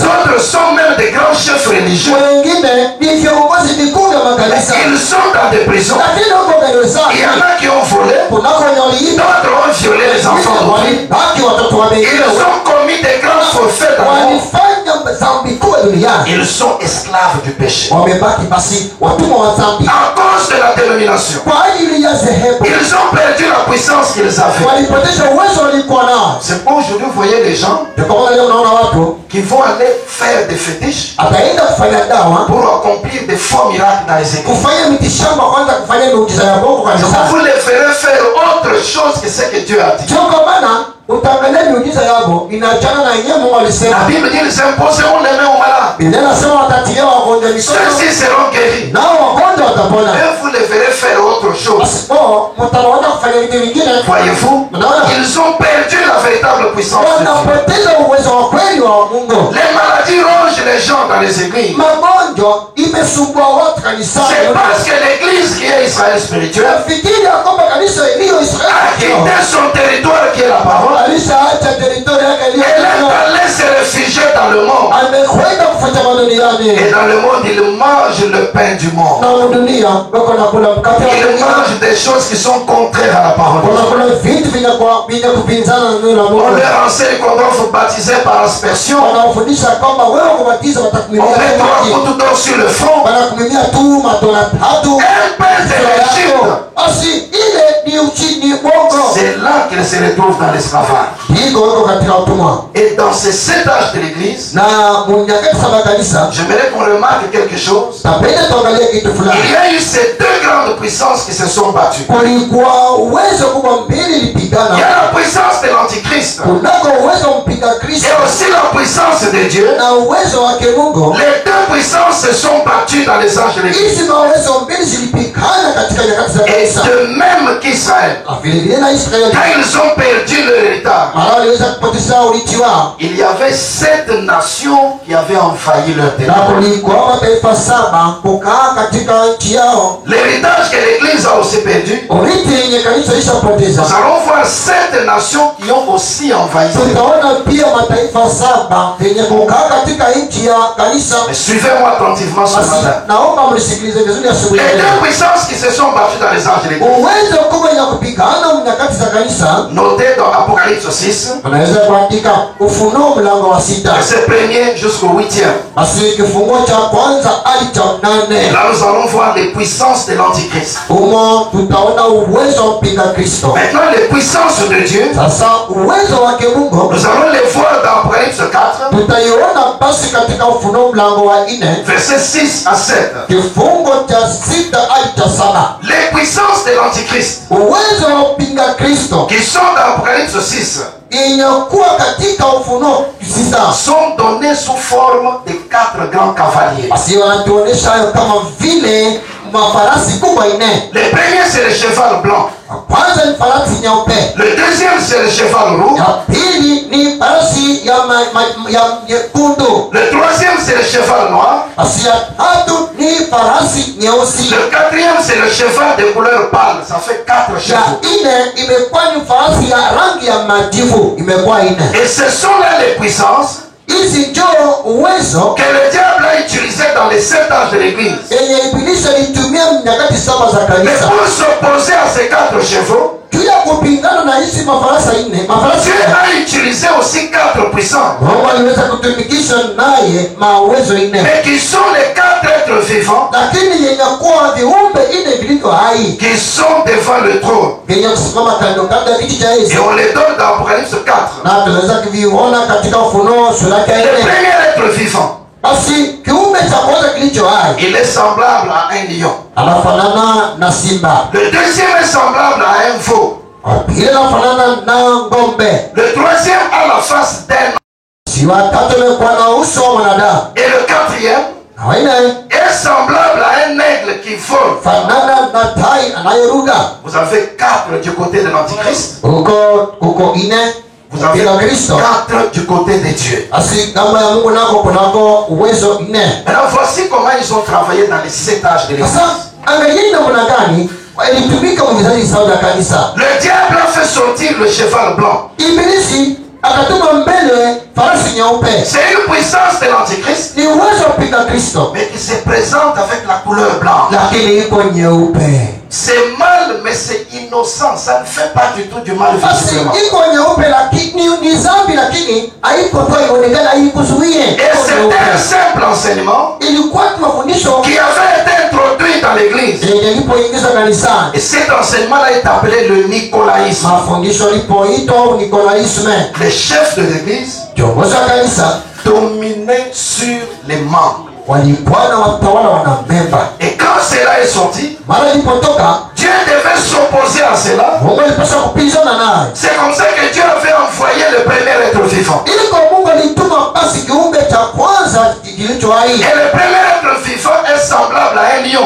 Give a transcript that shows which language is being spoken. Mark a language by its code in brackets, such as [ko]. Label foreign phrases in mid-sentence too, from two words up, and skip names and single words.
[fr] D'autres sont même des grands chefs religieux. [sw] wengine ni viongozi vikuu vya makanisa, [fr] Ils sont dans des prisons. [sw] lakini huko gereza [fr] Il y en a qui ont volé, [sw] kunako wenye waliiba, [fr] d'autres ont violé les enfants d'autrui. [sw] walibaki watoto wa [fr] Ils [sw] wengine, [fr] ont commis des grands forfaits dans le monde. [sw] walifanya dhambi kubwa duniani, [fr] Ils sont esclaves du péché. [sw] wamebaki basi watumwa wa dhambi [fr] À cause de la dénomination, [sw] kwa ajili ya dhehebu, [fr] ils ont perdu la puissance qu'ils avaient. [sw] walipoteza uwezo walikuwa nao. [fr] C'est pour aujourd'hui, vous voyez les gens [sw] Ndio kwa maana leo unaona watu [fr] qui vont aller faire des fétiches [sw] ataenda kufanya dawa, [fr] pour accomplir des faux miracles dans les églises. [sw] kufanya mitishamba, kwanza kufanya miujiza ya Mungu [fr] Donc [sw] kanisani. [fr] vous les ferez faire autre chose que ce que Dieu a dit. [sw] Sio kwa maana utaangalia miujiza yao inaachana na yenyewe Mungu [fr] La [sw] alisema. [fr] Bible dit ils imposeront les mains aux malades. [sw] Biblia inasema watatia wagonjwa mikono [fr] Ceux-ci seront guéris. [sw] nao wagonjwa watapona. [fr] Et vous les verrez faire autre chose. [sw] Basi mtawaona kufanya vitu vingine, [fr] Voyez-vous, ils ont perdu la véritable puissance de Dieu. [sw] wanapoteza uwezo wa kweli wa Mungu. [fr] Les maladies rongent les gens dans les églises. [sw] Magonjwa imesumbua watu kanisani. [fr] C'est parce que l'église qui est Israël spirituel [sw] Nafikiri ya kwamba kanisa iliyo [fr] a [sw] Israeli [fr] quitté son territoire qui est la parole. [sw] alishaacha teritori yake iliyo [fr] Elle est allée se réfugier dans le monde. [sw] amekwenda kufanya duniani. [fr] Et dans le monde, il mange le pain du monde. [sw] Na dunia wako nakula mkate wa [fr] Il [sw] dunia, [fr] mange des choses qui sont contraires à la parole de Dieu. [sw] wanakula vitu vyenye kupinzana na neno la [fr] On [sw] Mungu. [fr] leur enseigne qu'on doit vous baptiser par aspersion. [sw] Wanafundisha kwamba wewe kubatiza [fr] On [sw] watakumimia [fr] met 3 [sw] maji, [fr] gouttes d'eau sur le front. [sw] wanakumimia tu matone tatu. [fr] Un pain de l'Égypte. [sw] Basi ile ni uchini bongo, [fr] C'est là qu'ils se retrouvent dans l'esclavage. [sw] iko wako katika utumwa. [fr] Et dans ces 7 âges de l'église, [sw] Na munyakati saba kanisa [fr] j'aimerais qu'on remarque quelque chose. [sw] tapenda tuangalie kitu [fr] Il [sw] fulani. [fr] y a eu ces 2 grandes puissances qui se sont battues. [sw] Kulikuwa uwezo kubwa mbili [fr] Il y [sw] ilipigana, [fr] a la puissance de l'Antichrist [sw] kunako uwezo mpinga Kristo [fr] et aussi la puissance de Dieu. [sw] na uwezo wake Mungu. [fr] Les 2 puissances se sont battues dans les âges de l'église. [sw] Hizi mawezo mbili zilipigana katika nyakati za [fr] Et [sw] kanisa. [fr] de même qu'Israël, [sw] Na vile vile na Israeli [fr] quand ils ont perdu leur héritage, [sw] mara waliweza kupoteza urithi wao, [fr] il y avait 7 nations qui avaient envahi leur [sw] na [fr] territoire. [sw] kulikuwa mataifa saba kukaa katika nchi yao. [fr] L'héritage que l'Église a aussi perdu, [sw] Urithi yenye kanisa ishapoteza. [fr] nous allons voir 7 nations qui ont aussi envahi. [sw] Tutaona pia mataifa saba yenye kukaa katika nchi ya kanisa. [fr] Mais suivez-moi attentivement ce [sw] Basi [fr] matin. [sw] naomba mnisikilize vizuri asubuhi [fr] Les [sw] ya leo. [fr] 2 puissances qui se sont battues dans les âges de l'Église, [sw] Uwezo kubwa ya kupigana nyakati za kanisa, [fr] notez dans Apocalypse 6, [sw] unaweza kuandika Ufunuo mlango wa 6, [fr] verset 1er jusqu'au 8e. [sw] basi kifunguo cha kwanza hadi cha 8. [fr] Là, nous allons voir les puissances de l'Antichrist. [sw] Humo tutaona uwezo wa mpinga Kristo. [fr] Maintenant, les puissances de Dieu Dieu, [sw] Sasa uwezo wake Mungu [fr] nous allons les voir dans Apocalypse 4, [sw] tutaiona basi katika Ufunuo mlango wa 4 [fr] versets 6 à 7. [sw] kifungo cha 6 hadi cha 7. [fr] Les puissances de l'Antichrist [sw] Uwezo wa upinga Kristo [fr] qui sont dans Apocalypse 6 [sw] inakuwa katika Ufunuo 6 [fr] sont données sous forme de 4 grands cavaliers. [sw] basi wanatuonesha hayo kama vile mafarasi kubwa 4. [fr] Le premier c'est le cheval blanc. [sw] Kwanza ni farasi nyeupe, [fr] Le deuxième c'est le cheval rouge. [sw] ya pili ni farasi ya nyekundu, [fr] Le troisième c'est le cheval noir. [sw] basi ya tatu ni farasi nyeusi, [fr] Le quatrième c'est le cheval de couleur pâle. Ça fait 4 [sw] ya [fr] chevaux. [sw] 4 imekuwa ni farasi ya rangi ya majivu, imekuwa 4. [fr] Et ce sont là les puissances [sw] Hizi njoo uwezo [fr] que le diable a utilisé dans les 7 âges de l'église. [sw] yenye ibilisi alitumia nyakati 7 za [fr] Mais [sw] kanisa [fr] pour s'opposer à ces 4 chevaux, [sw] juu ya kupingana na hizi mafarasi 4. Mafarasi [fr] Dieu a utilisé aussi 4 puissants, [sw] Mungu aliweza kutumikisha naye mauwezo 4, [fr] mais qui sont les 4 êtres vivants [sw] lakini yenye kuwa viumbe 4 vilivyo hai [fr] qui sont devant le trône. [sw] vyenye kusimama kando kando ya kiti cha [fr] Et [sw] Yesu, [fr] on les donne dans Apocalypse 4. [sw] na tunaweza kuviona katika Ufunuo sura ya [fr] Le [sw] 4. [fr] premier être vivant, [sw] Basi kiumbe cha kwanza kilicho hai [fr] il est semblable à un lion. [sw] anafanana na simba, [fr] Le deuxième est semblable à un veau. [sw] wa pili anafanana na ng'ombe, [fr] Le troisième a la face d'un homme. [sw] si wa tatu amekuwa na uso wa mwanadamu, [fr] Et le quatrième [sw] na wa 4 [fr] est semblable à un aigle qui vole. [sw] fanana na tai anayeruka. [fr] Vous avez 4 du côté de l'Antichrist. [sw] Uko 4 [fr] Vous avez [sw] katika Kristo, [fr] 4 du côté de Dieu. [sw] basi kama ya Mungu nako kunako uwezo 4. [fr] Maintenant, voici comment ils ont travaillé dans les 7 âges de l'Église. [sw] Sasa angalieni namna gani ilitumika mwizaji sawa ya kanisa. [fr] Le diable a fait sortir le cheval blanc. [sw] Ibilisi akatuma mbele farasi nyeupe, [fr] C'est une puissance de l'Antichrist, [sw] ni uwezo wa kupinga Kristo, [fr] mais qui se présente avec la couleur blanche. [sw] lakini iko nyeupe. [fr] C'est mal, mais c'est innocent. Ça ne fait pas du tout du mal [sw] Basi [fr] visiblement. [sw] iko nyeupe, lakini ni dhambi, lakini haiko tu ionekana, haikuzuie. [fr] Et [sw] Iko [fr] c'est un [sw] nyeupe. [fr] simple enseignement [sw] Ilikuwa tu mafundisho [fr] qui avait été introduit dans l'église. [sw] yenye ilipoingiza kanisani. [fr] Et cet enseignement-là est appelé le nicolaïsme. [sw] Mafundisho ilipoitwa au Nikolaisme, [fr] Les chefs de l'église [sw] kiongozi wa kanisa [fr] dominaient sur les membres. [sw] walikuwa na watawala wanamemba. [fr] Et quand cela est sorti, [sw] Mara ilipotoka, [fr] Dieu devait s'opposer à cela. [sw] Mungu alipaswa kupinzana naye. [fr] C'est comme ça que Dieu avait envoyé le premier être vivant. [sw] Ili kwa Mungu alituma basi kiumbe cha kwanza kilicho hai. [fr] Et le premier être vivant est semblable à un lion.